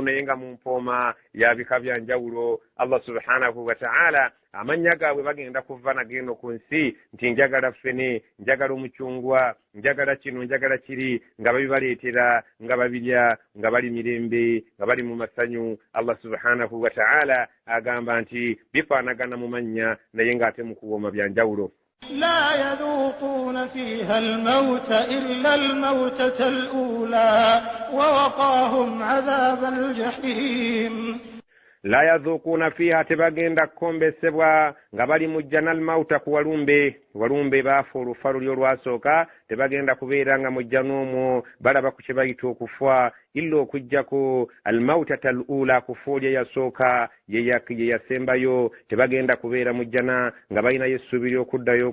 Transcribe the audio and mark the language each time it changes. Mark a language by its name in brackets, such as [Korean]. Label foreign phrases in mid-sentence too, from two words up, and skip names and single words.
[Ganda] naye nga mu mpooma ya bika bya njawulo Allah [Arabic] سبحانه وتعالى [Ganda] amannya gaabwe bagenda kuva nageno ku nsi nti njagala ffene njagala omucungwa njagala kino njagala kiri nga babibaleetera nga babirya nga bali mirembe nga bali mu masanyu Allah [Arabic] سبحانه وتعالى [Ganda] agamba nti bifaanagana mu mannya naye ng'ate mu kuwooma bya njawulo [Arabic] لا يذوقون فيها الموت إلا الموتة الأولى ووقاهم عذاب الجحيم لا يذوقون فيها [Ganda] tebagenda kukombesebwa nga bali mu jjana almauta ku walumbe baafa olufa luli olwasooka tebagenda kubeera nga mu jjana omwo balaba ku kye bayita okufa illa okujjako [Arabic] الموتة الأولى [Ganda] kufa oli eyasooka ye yasembayo tebagenda kubeera mu jjana nga balinayo essuubi ly'okuddayo